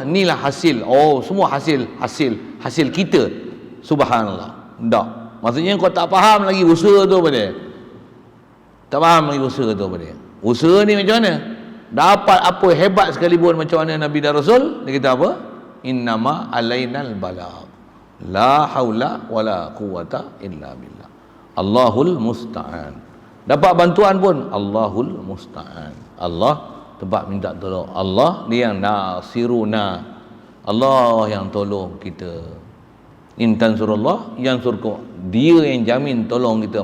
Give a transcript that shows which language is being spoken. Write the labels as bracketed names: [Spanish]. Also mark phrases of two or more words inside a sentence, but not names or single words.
[Malay] Inilah hasil. Semua hasil kita. Subhanallah. Tak. Maksudnya kau tak faham lagi usaha tu apa dia? Tak faham lagi usaha tu apa dia? Usaha ni macam mana? Dapat apa hebat sekalipun macam mana Nabi dan Rasul, dia kata apa? [Arabic] إنما علينا البلاغ، لا حول ولا قوة إلا بالله، الله المستعان. [Malay] Dapat bantuan pun [Arabic] الله المستعان. [Malay] Allah tempat minta tolong. Allah dia yang nasiruna. Allah yang tolong kita. [Arabic] إن تنصروا الله ينصركم. [Malay] Dia yang jamin tolong kita.